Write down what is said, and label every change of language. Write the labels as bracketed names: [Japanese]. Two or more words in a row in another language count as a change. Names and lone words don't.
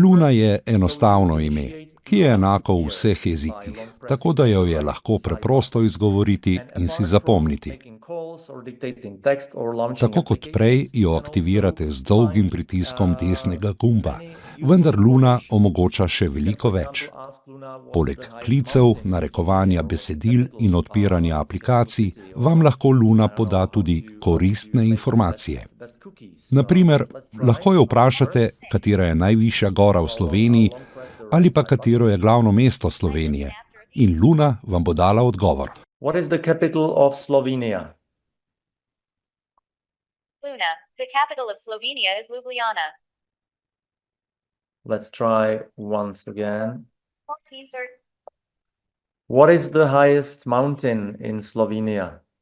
[Slovenian] Luna je enostavno ime, ki je enako v vseh jezikih, tako da jo je lahko preprosto izgovoriti in si zapomniti. Tako kot prej jo aktivirate z dolgim pritiskom desnega gumba, vendar Luna omogoča še veliko več. Poleg klicev, narekovanja besedil in odpiranja aplikacij, vam lahko Luna poda tudi koristne informacije. Na primer, lahko jo vprašate, katera je najvišja gora v Sloveniji ali pa katero je glavno mesto Slovenije, in Luna vam bo dala odgovor. [English] What is the capital of Slovenia? Luna, the capital of Slovenia is Ljubljana. Let's try once again. 1430. What is the highest mountain in Slovenia?